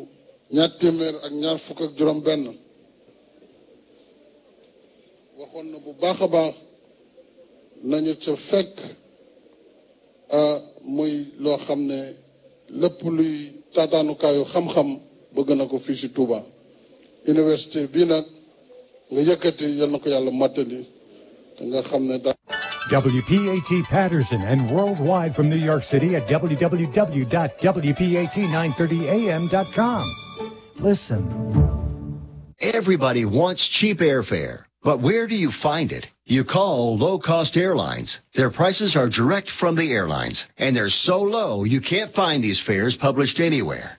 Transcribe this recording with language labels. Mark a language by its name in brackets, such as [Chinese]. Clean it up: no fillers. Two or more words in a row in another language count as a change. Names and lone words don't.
[Wolof] 225 waxoon na bu baax a baax nañu ca fekk muy loo xam ne lépp luy taataanukaayu xam-xam bëgg na ko fii ci Touba université bii nag nga yëkkati yal na ko yàlla mottali te nga xam ne daal [English] WPAT Patterson and worldwide from New York City at www.wpat930am.com. Listen. Everybody wants cheap airfare, but where do you find it? You call low-cost airlines. Their prices are direct from the airlines, and they're so low you can't find these fares published anywhere.